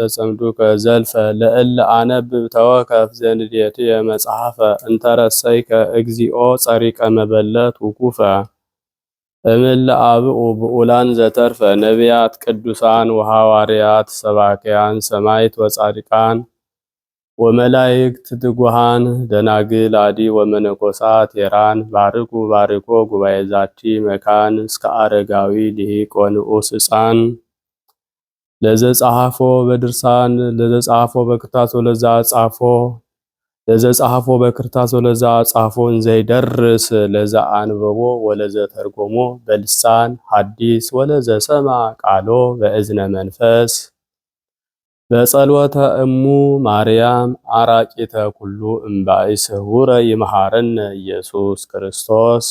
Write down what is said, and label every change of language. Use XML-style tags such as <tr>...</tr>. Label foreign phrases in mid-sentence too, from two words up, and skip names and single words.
<gez>ጸምዱከ ዘልፈ ለእለ አነብብ ተወከፍ ዘንዴትየ መጽሐፈ እንተረሰይከ እግዚኦ ጸሪቀ መበለት ውኩፈ እምለ አብኡ ብኡላን ዘተርፈ ነቢያት ቅዱሳን ወሐዋርያት ሰባክያን ሰማዕት ወጻድቃን ወመላእክት ትጉሃን ደናግል አዲ ወመነኮሳት ሄራን ባርኩ ባርኮ ጉባኤ ዛቲ መካን እስከ አረጋዊ ሊቅ ወንዑስ ሕፃን ለዘጸሐፎ በድርሳን ለዘጸሐፎ በክርታስ ወለዛ ጻፎ እንዘይደርስ ለዛ አንበቦ ወለዘ ተርጎሞ በልሳን ሐዲስ ወለዘ ሰማ ቃሎ በእዝነ መንፈስ በጸሎተ እሙ ማርያም አራቂተ ኩሉ እምባይስ ሁረ ይመሃረነ ኢየሱስ ክርስቶስ።</gez>